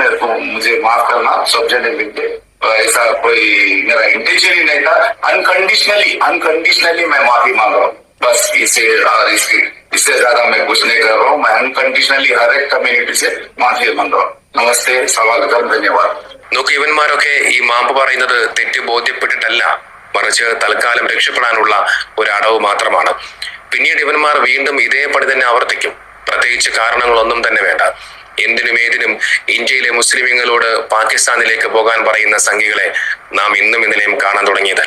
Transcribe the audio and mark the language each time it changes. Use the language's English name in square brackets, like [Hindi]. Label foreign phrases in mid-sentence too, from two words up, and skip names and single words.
[Hindi] मेरे को मुझे माफ करना सब जने मिलके. ऐसा कोई मेरा इंटेंशन ही नहीं था. अनकंडीशनली मैं माफी मांग रहा हूँ. बस इससे ज्यादा मैं कुछ नहीं कर रहा हूँ. मैं अनकंडीशनली हर एक कम्युनिटी से माफी मांग रहा हूँ. नमस्ते, स्वागतम, धन्यवाद. [Malayalam] നോക്ക്, ഇവന്മാരൊക്കെ ഈ മാപ്പ് പറയുന്നത് തെറ്റ് ബോധ്യപ്പെട്ടിട്ടല്ല, മറിച്ച് തൽക്കാലം രക്ഷപ്പെടാനുള്ള ഒരു അടവ് മാത്രമാണ്. പിന്നീട് ഇവന്മാർ വീണ്ടും ഇതേപടി തന്നെ ആവർത്തിക്കും. പ്രത്യേകിച്ച് കാരണങ്ങളൊന്നും തന്നെ വേണ്ട. എന്തിനും ഏതിനും ഇന്ത്യയിലെ മുസ്ലിമീങ്ങളോട് പാകിസ്ഥാനിലേക്ക് പോകാൻ പറയുന്ന സംഘികളെ നാം ഇന്നും ഇന്നലെയും കാണാൻ തുടങ്ങിയതല്ല.